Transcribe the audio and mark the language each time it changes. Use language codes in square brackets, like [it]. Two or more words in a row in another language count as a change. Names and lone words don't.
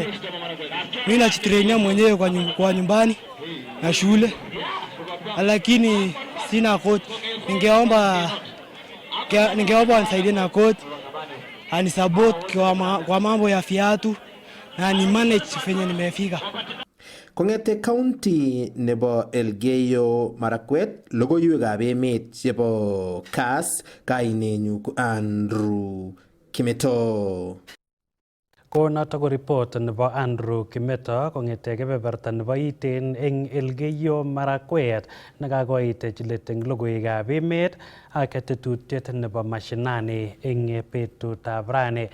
[sw] Mimi najitrainia mwenyewe kwa nyumbani na shule, lakini sina coach. Ningeomba anisaidie na coach anisupport kwa mambo ya viatu na ni manage venye nimefika. [kln] Kong'ete county nebo Elgeyo Marakwet, logoiwekab emet chebo Kass, kainenyu ko Andrew Kimeto. Ko noto ko report nebo Andrew Kimeto kong'ete kebeberta nebo Iten eng Elgeyo Marakwet nekakoit chilet eng logoiwekab emet ak tetutiet nebo Mashinani eng betutab rani.